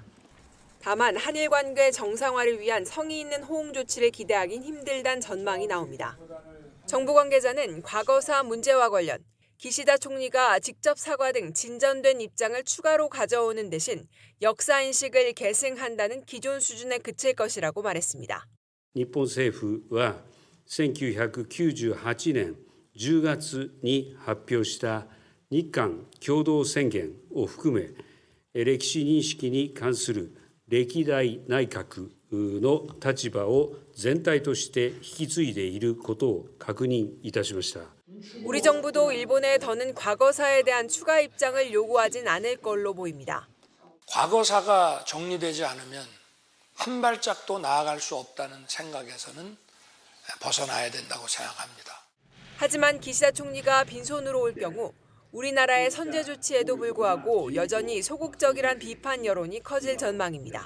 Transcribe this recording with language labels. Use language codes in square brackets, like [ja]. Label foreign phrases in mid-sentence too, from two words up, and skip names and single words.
[ko] 다만 한일 관계 정상화를 위한 성의 있는 호응 조치를 기대하긴 힘들다는 전망이 나옵니다. 정부 관계자는 과거사 문제와 관련 기시다 총리가 직접 사과 등 진전된 입장을 추가로 가져오는 대신 역사인식을 계승한다는 기존 수준에 그칠 것이라고 말했습니다. [ja] 日本政府は1998年10月に発表した日韓共同宣言を含め歴史認識に関する歴代内閣の立場を全体として引き継いでいることを確認いたしました。 [ko] 우리 정부도 일본에 더는 과거사에 대한 추가 입장을 요구하진 않을 걸로 보입니다. 과거사가 정리되지 않으면 한 발짝도 나아갈 수 없다는 생각에서는 벗어나야 된다고 생각합니다. 하지만 기시다 총리가 빈손으로 올 경우 우리나라의 선제 조치에도 불구하고 여전히 소극적이란 비판 여론이 커질 전망입니다.